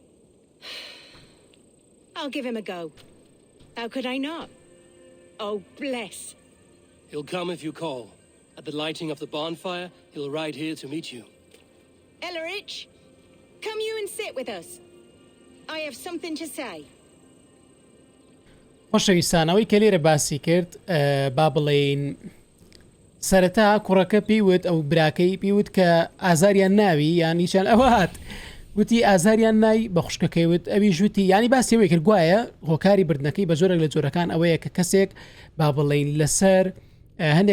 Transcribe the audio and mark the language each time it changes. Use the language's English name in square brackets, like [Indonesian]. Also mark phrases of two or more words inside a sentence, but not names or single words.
[English] I'll give him a go. How could I not? Oh, bless. He'll come if you call. At the lighting of the bonfire, he'll ride here to meet you. Ellerich, come you and sit with us. I have something to say. [Central Kurdish] خۆشەویستانەوەی کە لێرە باسی کرد با بڵێین سەرەتا کوڕەکە پێیوت ئەو براکەی پێیوت کە ئازاریان ناوی یان هیچیان ئەوات وتی ئازاریان نای بە خوشکەکەیوت ئەوی ژووتی ینی باسیەوەی کرد گوایە هۆکاری بردنەکەی بە زۆرێک لە جۆرەکان ئەوەیە کە کەسێک با بڵێین لەسەر هەندێک